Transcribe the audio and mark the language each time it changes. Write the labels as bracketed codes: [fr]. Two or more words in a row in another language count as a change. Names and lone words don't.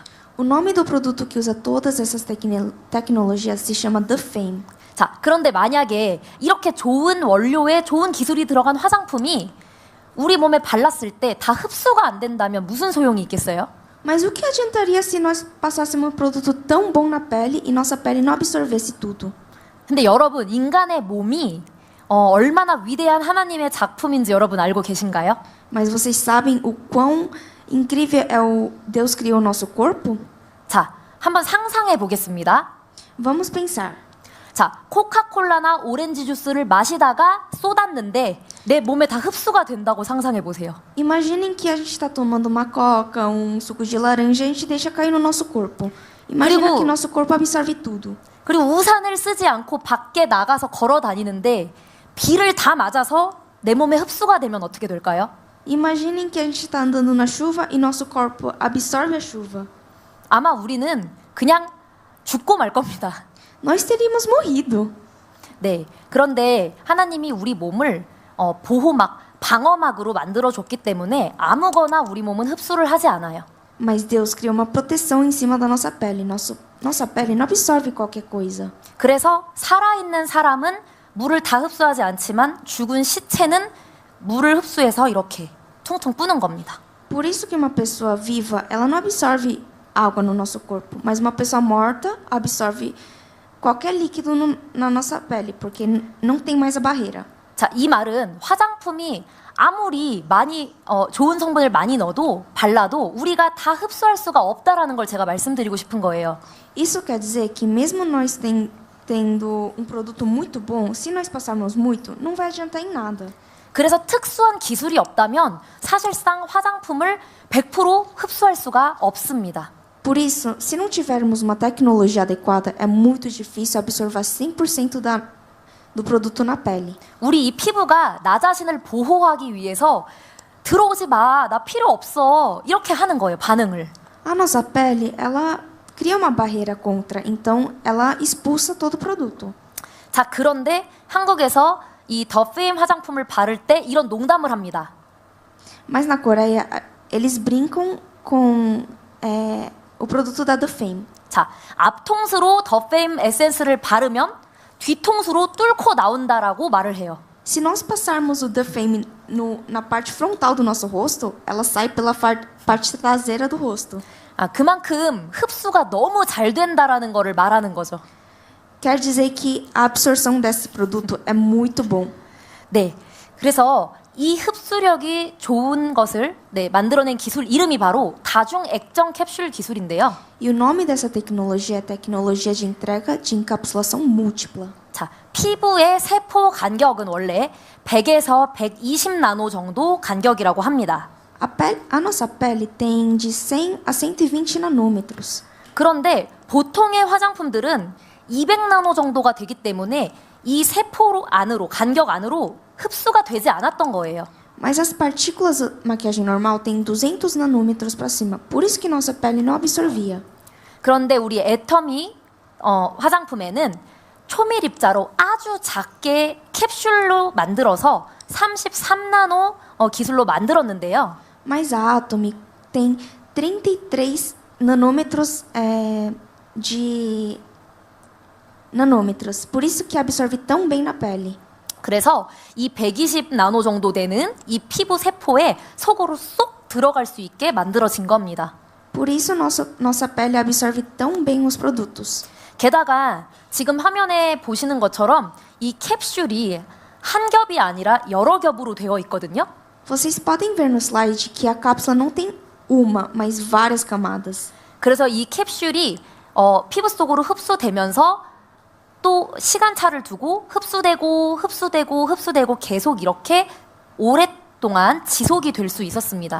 [pt] O nome do produto que usa todas essas tecnologias se chama The Fame. [ko] 자, 그런데 만약에 이렇게 좋은 원료에 좋은 기술이 들어간 화장품이 우리 몸에 발랐을 때 다 흡수가 안 된다면 무슨 소용이 있겠어요? [pt] Mas o que adiantaria se nós passássemos um produto tão bom na pele e nossa pele não absorvesse tudo? [ko] 근데 여러분, 인간의 몸이 얼마나 위대한 하나님의 작품인지 여러분 알고 계신가요? [pt] Mas vocês sabem o quão incrível é o Deus criou o nosso corpo? [ko] 자, 한번 상상해 보겠습니다. [pt] Vamos pensar. [ko] 자, 코카콜라나 오렌지 주스를 마시다가 쏟았는데 내 몸에 다 흡수가 된다고 상상해 보세요. [pt] Imaginem que a gente está tomando uma coca, suco de laranja e a gente deixa cair no nosso corpo. Imagina que nosso corpo absorve tudo. [ko] 그리고 우산을 쓰지 않고 밖에 나가서 걸어 다니는데 비를 다 맞아서 내 몸에 흡수가 되면 어떻게 될까요? [pt] Imaginem que a gente está andando na chuva e nosso corpo absorve a chuva. [ko] 아마 우리는 그냥 죽고 말 겁니다. [pt] Nós teríamos morrido. [ko] 네. 그런데 하나님이 우리 몸을 방어막으로 만들어줬기 때문에 아무거나 우리 몸은 흡수를 하지 않아요. [pt] Mas Deus criou uma proteção em cima da nossa pele. Nossa pele não absorve qualquer coisa. [ko] 그래서 살아있는 사람은 물을 다 흡수하지 않지만 죽은 시체는 물을 흡수해서 이렇게 퉁퉁 뿌는 겁니다. [pt] Por isso que uma pessoa viva, ela não absorve água no nosso corpo, mas uma pessoa morta absorve qualquer líquido na nossa pele, porque não tem mais a barreira. [ko] 자, 이 말은 화장품이 아무리 많이 좋은 성분을 많이 넣어도 발라도 우리가 다 흡수할 수가 없다라는 걸 제가 말씀드리고 싶은 거예요. [pt] Isso quer dizer que mesmo nós tendo um produto muito bom, se nós passarmos muito, não vai adiantar em nada. [ko] 그래서 특수한 기술이 없다면 사실상 화장품을 100% 흡수할 수가 없습니다. [pt] Por isso, se não tivermos uma tecnologia adequada, é muito difícil absorver 100% do produto na pele. [ko] 우리 이 피부가 나 자신을 보호하기 위해서 들어오지 마, 나 필요 없어 이렇게 하는 거예요, 반응을. [pt] A nossa pele, ela cria uma barreira contra, então ela expulsa todo o produto. [ko] 자, 그런데 한국에서 이 더 페임 화장품을 바를 때 이런 농담을 합니다. [pt] Mas na Coreia, eles brincam com o produto da The Fame. [ko] 자, 앞통수로 더 페임 에센스를 바르면 뒤통수로 뚫고 나온다라고 말을 해요. [pt] Se nós passarmos o The Fame na parte frontal do nosso rosto, ela sai pela parte traseira do rosto. [ko] 아, 그만큼 흡수가 너무 잘 된다라는 거를 말하는 거죠. [pt] Quer dizer que a absorção desse produto é muito bom. [ko] 네, 그래서 이 흡수력이 좋은 것을 만들어낸 기술 이름이 바로 다중 액정 캡슐 기술인데요. [pt] E o nome dessa tecnologia é tecnologia de entrega de encapsulação múltipla. [ko] 자, 피부의 세포 간격은 원래 100에서 120 나노 정도 간격이라고 합니다. [pt] A nossa pele tem de 100 a 120 nanômetros. [ko] 그런데 보통의 화장품들은 200 나노 정도가 되기 때문에 이 세포 안으로, 간격 안으로 흡수가 되지 않았던 거예요. [pt] Mas as partículas da maquiagem normal têm 200 nanômetros para cima. Por isso que nossa pele não absorvia. [ko] 그런데 우리 애터미 화장품에는 초밀 입자로 아주 작게 캡슐로 만들어서 33나노 기술로 만들었는데요. [pt] Mas a Atomy tem 33 nanômetros de nanômetros. Por isso que absorve tão bem na pele. [ko] 그래서 이 120 나노 정도 되는 이 피부 세포에 속으로 쏙 들어갈 수 있게 만들어진 겁니다. [pt] Por isso nossa pele absorve tão bem os produtos. [ko] 게다가 지금 화면에 보시는 것처럼 이 캡슐이 한 겹이 아니라 여러 겹으로 되어 있거든요. [pt] Vocês podem ver no slide que a cápsula não tem uma, mas várias camadas. [ko] 그래서 이 캡슐이 피부 속으로 흡수되면서 또 시간차를 두고 흡수되고 계속 이렇게 오랫동안 지속이 될 수 있었습니다.